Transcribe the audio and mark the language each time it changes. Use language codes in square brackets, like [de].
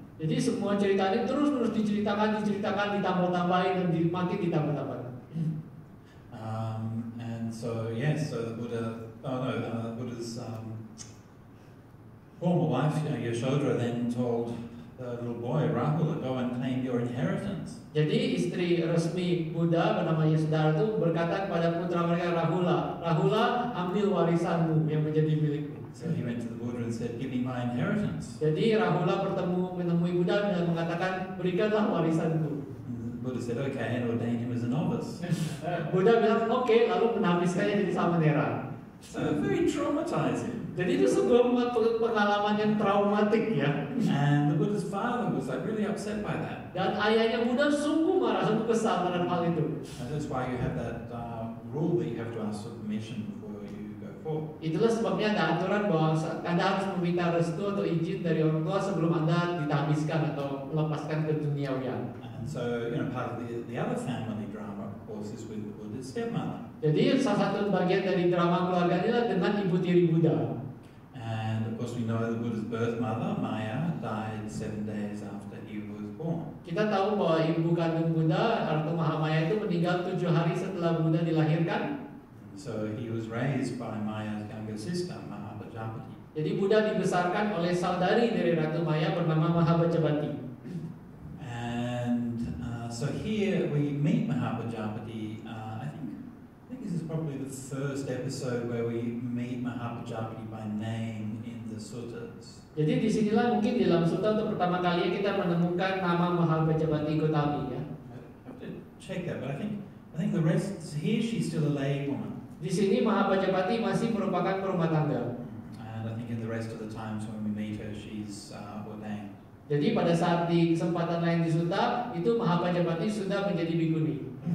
[id] Jadi semua cerita ini terus diceritakan, ditambah-tambahin dan makin ditambah-tambahin. [en] And so, yes, so the Buddha's former wife, Yashoda, then told the little boy, Rahula, go and claim your inheritance. [id] Jadi istri resmi Buddha bernama Yasodhara itu berkata kepada putra mereka Rahula, ambil warisanmu yang menjadi milikmu. [en] So he went to the Buddha and said, give me my inheritance. [id] Jadi Rahula menemui Buddha dan mengatakan, berikanlah warisanku. [en] And the Buddha said, okay, and ordained him as a novice. [id] Buddha bilang, oke, lalu menabiskannya jadi samanera. [en] So very traumatizing. [id] Jadi itu sebuah pengalaman yang traumatik ya. [en] And the Buddha's father was like really upset by that. [id] Dan ayahnya Buddha sungguh marah, sungguh kesal terhadap hal itu. [en] And that's why you have that rule that you have to ask for permission before you go forward. [id] Itulah sebabnya ada aturan bahwa Anda harus meminta restu atau izin dari orang tua sebelum Anda ditahbiskan atau melepaskan ke duniawian. [en] And so, part of the other family drama, of course, is with the Buddha's stepmother. [id] Jadi salah satu bagian dari drama keluarga inilah dengan ibu tiri Buddha. [en] And of course we know the Buddha's birth mother, Maya, died 7 days after he was born. [id] Kita tahu bahwa ibu kandung Buddha atau Mahamaya itu meninggal 7 hari setelah Buddha dilahirkan. [en] So he was raised by Maya's younger sister, Mahapajapati. [id] Jadi Buddha dibesarkan oleh saudari dari Ratu Maya bernama Mahapajapati. [en] And so here we meet Mahapajapati. I think this is probably the first episode where we meet Mahapajapati by name in the suttas. [id] Jadi disinilah mungkin di dalam sutta untuk pertama kali kita menemukan nama Mahapajapati Gautami ya. [en] I have to check that, but I think the rest here she's still a lay woman. [id] Di sini Mahapajapati masih merupakan perumah tangga. [en] And I think in the rest of the times when we meet her, she's ordained. [id] Jadi pada saat di kesempatan lain di sutta itu Mahapajapati sudah menjadi bhikkhuni.